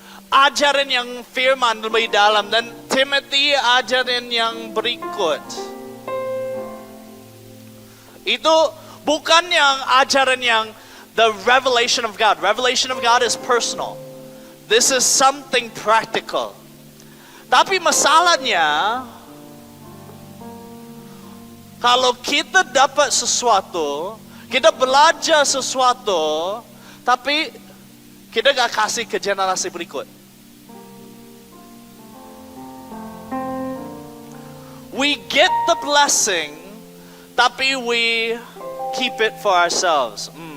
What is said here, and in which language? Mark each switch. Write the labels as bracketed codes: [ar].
[id] Ajarin yang firman lebih dalam. Dan Timothy ajarin yang berikut. Itu bukan yang ajaran yang [en] the revelation of God. Revelation of God is personal. This is something practical. [id] Tapi masalahnya, kalau kita dapat sesuatu, kita belajar sesuatu, tapi kita gak kasih ke generasi berikut. [en] We get the blessing, tapi we keep it for ourselves.